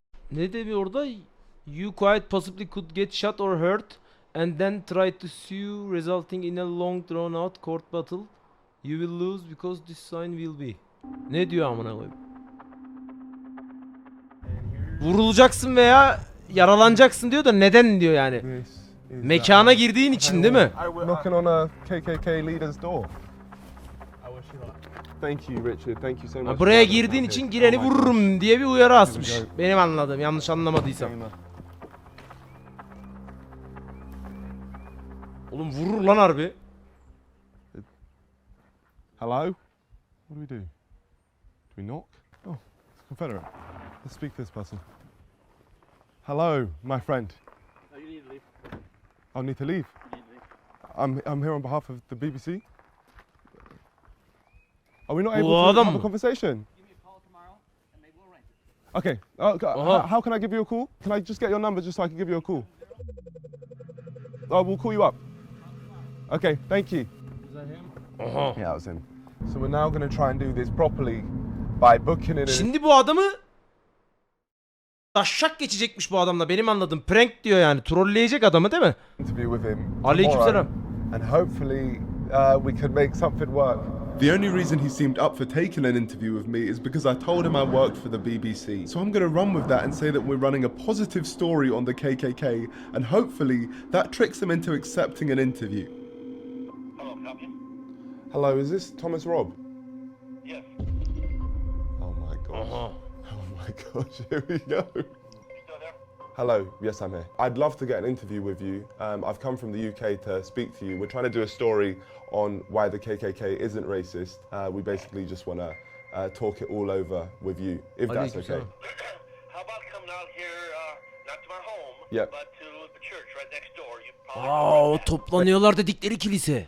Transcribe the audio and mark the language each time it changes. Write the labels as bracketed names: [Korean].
[Turkish] Ne dedi orada? [English] You quite possibly could get shot or hurt and then try to sue, resulting in a long drawn out court battle. You will lose because this sign will be. [Turkish] Ne diyor amına koyayım? Vurulacaksın veya yaralanacaksın diyor da neden diyor yani? Mekana girdiğin için değil mi? [English] Knocking on a KKK leader's door. Thank you Richard, thank you so much. [Turkish] Buraya girdiğin için gireni vururum diye bir uyarı asmış. Benim anladığım, yanlış anlamadıysam. Oğlum vurur lan harbi. [English] Hello? What do we do? Do we knock? Oh, it's Confederate. Let's speak to this person. Hello, my friend. No, you need to leave. I need to leave. You need to leave. I'm here on behalf of the BBC. Are we not able [Turkish] Bu [English] to [Turkish] adam [English] have a [Turkish] mı? [English] conversation? Give me a call tomorrow, and maybe we'll arrange it. Okay. Aha. How can I give you a call? Can I just get your number just so I can give you a call? Oh, we'll call you up. Okay, thank you. Is that him? Aha. Yeah, that was him. So we're now going to try and do this properly by booking it in. [Turkish] Şimdi bu adamı taşşak geçecekmiş bu adamla, benim anladığım. Prank diyor yani. Trolleyecek adamı değil mi? [English] Interview with him. [Turkish] Aleykümselam. [English] tomorrow, And hopefully we could make something work. The only reason he seemed up for taking an interview with me is because I told him I worked for the BBC. So I'm going to run with that and say that we're running a positive story on the KKK, and hopefully that tricks him into accepting an interview. Hello, is this Thomas Robb? Yes. Oh my gosh. Aha. Oh my gosh, here we go. Hello, yes, I'm here. I'd love to get an interview with you. I've come from the UK to speak to you. We're trying to do a story on why the KKK isn't racist. We basically just want to talk it all over with you, if that's okay. How about coming out here, not to my home, Yep. but to the church right next door? You [Turkish] Aa, toplanıyorlar dedikleri kilise.